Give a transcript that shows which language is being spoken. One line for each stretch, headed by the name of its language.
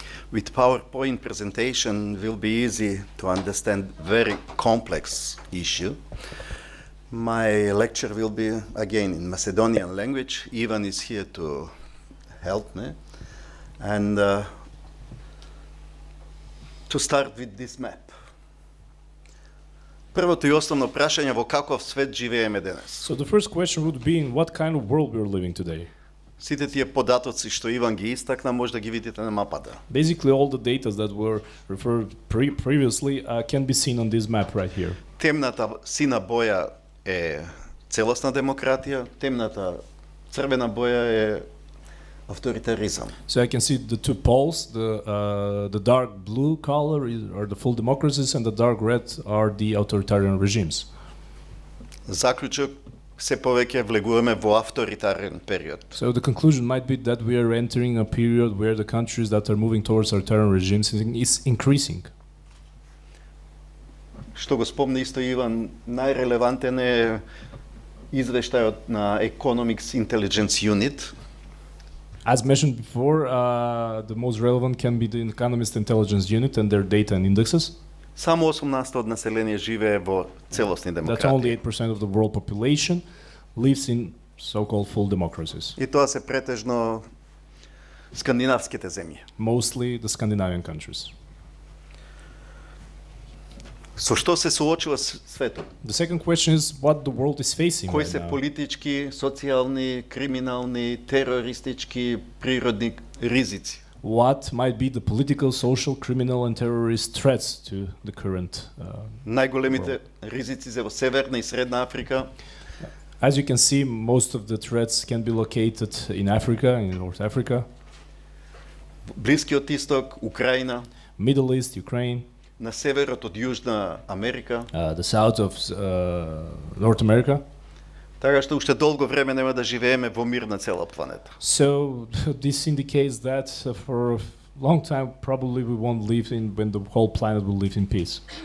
English: With PowerPoint presentation will be easy to understand very complex issue. My lecture will be again in Macedonian language. Ivan is here to help me. And to start with this map.
Macedonian: Првото и основно прашање во каков свет живееме денес.
English: So the first question would be in what kind of world we're living today.
Macedonian: Сите тие податоци што Иван ги истакна може да ги видите на мапата.
English: Basically all the data that were referred previously can be seen on this map right here.
Macedonian: Темната сина боја е целосна демократија, темната црвена боја е авторитаризам.
English: So I can see the two poles, the dark blue color are the full democracies and the dark red are the authoritarian regimes.
Macedonian: Заклучок се повеќе влегуваме во авторитарен период.
English: So the conclusion might be that we are entering a period where the countries that are moving towards authoritarian regimes is increasing.
Macedonian: Што го спомни исто Иван, најрелевантен е извештајот на Economics Intelligence Unit.
English: As mentioned before, the most relevant can be the Economist Intelligence Unit and their data and indexes.
Macedonian: Само 8% од население живее во целосни
English: That
Macedonian: демократии.
English: only 8% of the world population lives in so-called full democracies.
Macedonian: И тоа се претежно скандинавските земји.
English: Mostly the Scandinavian countries.
Macedonian: Со што се соочува светот?
English: The second question is what the world is facing
Macedonian: Кои
English: right
Macedonian: се
English: now.
Macedonian: политички, социјални, криминални, терористички, природни ризици?
English: What might be the political, social, criminal and terrorist threats to the current
Macedonian: Најголемите ризици се во Северна и Средна Африка,
English: As you can see, most of the threats can be located in Africa, in North Africa,
Macedonian: Блискиот Исток, Украина,
English: Middle East, Ukraine,
Macedonian: на северот од Јужна Америка,
English: the south of North America.
Macedonian: така што уште долго време нема да живееме во мир на цела планета.
English: So this indicates that for a long time probably we won't live in when the whole planet will live in peace.